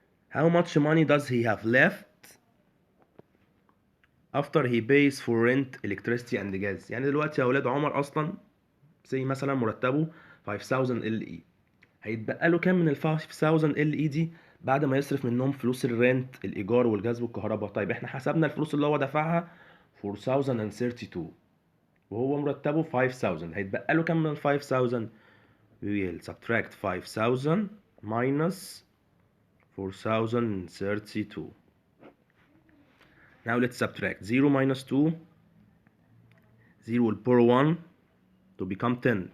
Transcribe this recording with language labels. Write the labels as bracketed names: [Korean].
[English] How much money does he have left after he pays for rent, electricity and gas؟ [Arabic] يعني دلوقتي يا أولاد عمر أصلا زي مثلا مرتبه 5000 LE. هيتبقى له كام من ال 5000 LE دي؟ بعد ما يصرف منهم فلوس الرنت الإيجار والجاز والكهرباء. طيب احنا حسبنا الفلوس اللي هو دفعها 4032 وهو مرتبه 5000. هيتبقى له كام من 5000؟ [English] we will subtract 5000 minus 4032. Now let's subtract 0 minus 2. 0 will borrow 1 to become 10.